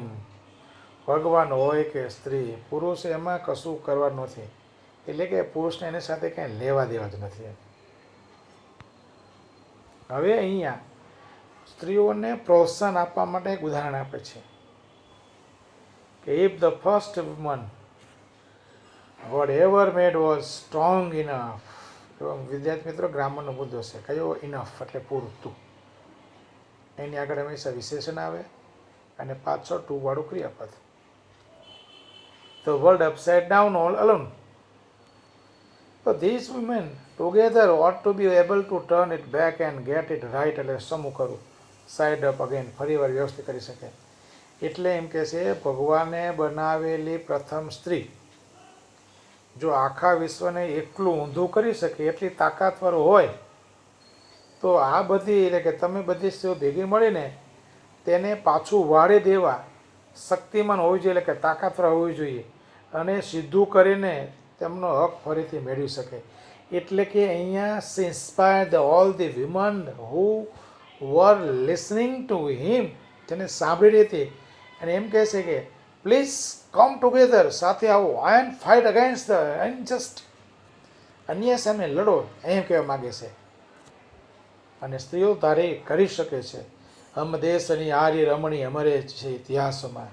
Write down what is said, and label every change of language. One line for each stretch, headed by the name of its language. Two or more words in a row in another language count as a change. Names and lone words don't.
Gujarati: ભગવાન હોય કે સ્ત્રી, પુરુષ એમાં કશું કરવાનું નથી. એટલે કે પુરુષને એની સાથે કંઈ લેવા દેવા જ નથી. હવે અહીંયા સ્ત્રીઓને પ્રોત્સાહન આપવા માટે એક ઉદાહરણ આપે છે કે
English: if the first woman God ever made was strong enough.
Gujarati: વિદ્યાર્થી મિત્રો, ગ્રામરનો મુદ્દો છે. કયો? ઇનફ એટલે પૂરતું. એની આગળ હંમેશા વિશેષણ આવે અને પાછળ ટુ વાળું ક્રિયાપદ.
English: The world upside down all alone. So these women together ought to be able to turn it back and get it right.
Gujarati: એટલે સમૂહ કરું,
English: side up again,
Gujarati: ફરી વાર વ્યવસ્થિત કરી શકે. એટલે એમ કે છે ભગવાને બનાવેલી પ્રથમ સ્ત્રી જો આખા વિશ્વને એકલું ઊંધું કરી શકે એટલી તાકાતવર હોય તો આ બધી, એટલે કે તમે બધી સ્ત્રીઓ ભેગી મળીને તેને પાછું વાળી દેવા શક્તિમાન હોવી જોઈએ, એટલે કે તાકાતવર હોવી જોઈએ અને સીધું કરીને તેમનો હક ફરીથી મેળવી શકે. એટલે કે અહીંયા
English: she inspired all the women who were listening to him,
Gujarati: જેને સાંભળી રહી હતી, અને એમ કહે છે કે
English: please come together,
Gujarati: સાથે આવો,
English: and fight against the unjust,
Gujarati: અન્યાય સામે લડો, એમ કહેવા માગે છે. અને સ્ત્રીઓ ધારે કરી શકે છે. હમ દેશની આર્ય રમણી અમરે છે ઇતિહાસમાં.